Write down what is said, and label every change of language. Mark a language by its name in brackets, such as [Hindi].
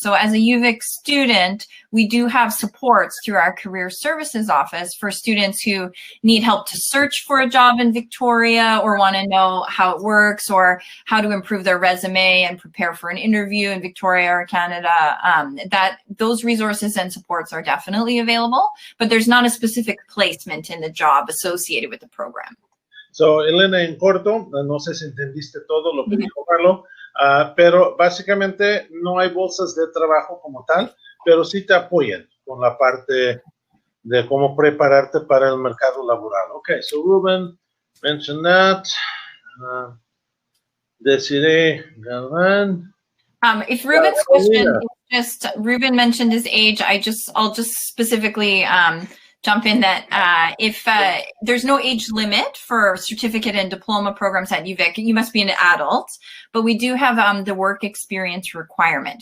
[English] So as a U-Vic student, we do have supports through our Career Services Office for students who need help to search for a job in Victoria or want to know how it works or how to improve their resume and prepare for an interview in Victoria or Canada. Those resources and supports are definitely available, but there's not a specific placement in the job associated with the program. [Spanish] So, Elena, en corto, no sé si entendiste todo lo que dijo Carlo, pero básicamente no hay bolsas de trabajo como tal, pero sí te apoyan con la parte de cómo prepararte para el mercado laboral. [English] Okay, so Ruben mentioned that. Desiree Galvan. If Ruben's question is just, Ruben mentioned his age, I'll just specifically jump in that if there's no age limit for certificate and diploma programs at U-Vic, you must be an adult, but we do have the work experience requirement.